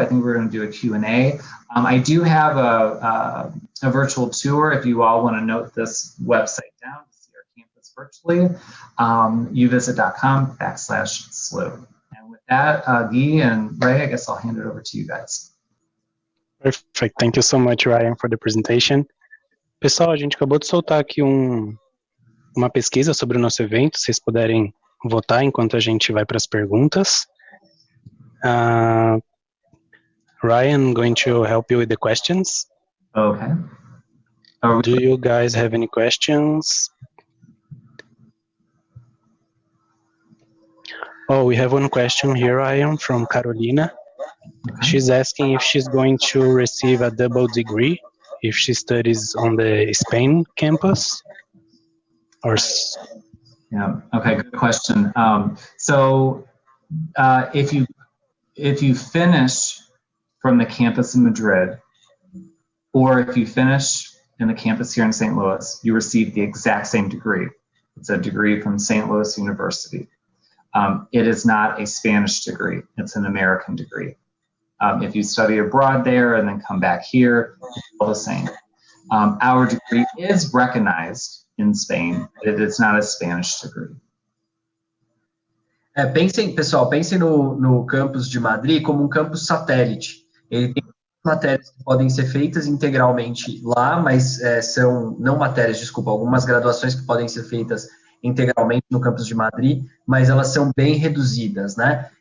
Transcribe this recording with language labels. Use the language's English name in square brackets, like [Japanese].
[English] I think we're going to do a Q&A. I do have a virtual tour if you all want to note this website down to see our campus virtually, uvisit.com/SLU. And with that, Guy and Ray, I guess I'll hand it over to you guys. Perfect. Thank you so much, Ryan, for the presentation. [Portuguese] Pessoal, a gente acabou de soltar aqui uma pesquisa sobre o nosso evento. Se vocês puderem votar enquanto a gente vai para as perguntas. [English] Ryan, I'm going to help you with the questions. Okay. Do you guys have any questions? Oh, we have one question here, Ryan, from Carolina. She's asking if she's going to receive a double degree if she studies on the Spain campus. Yeah. Okay. Good question. So if you finish from the campus in Madrid, or if you finish in the campus here in St. Louis, you receive the exact same degree. It's a degree from St. Louis University. It is not a Spanish degree. It's an American degree. If you study abroad there and then come back here, it's all the same. Our degree is recognized in Spain, but it is not a Spanish degree. [Portuguese] Pessoal, pensem no campus de Madrid como um campus satélite. Ele tem matérias que podem ser feitas integralmente lá, mas são, não matérias, desculpa, algumas graduações que podem ser feitas integralmente no campus de Madrid, mas elas são bem reduzidas, né?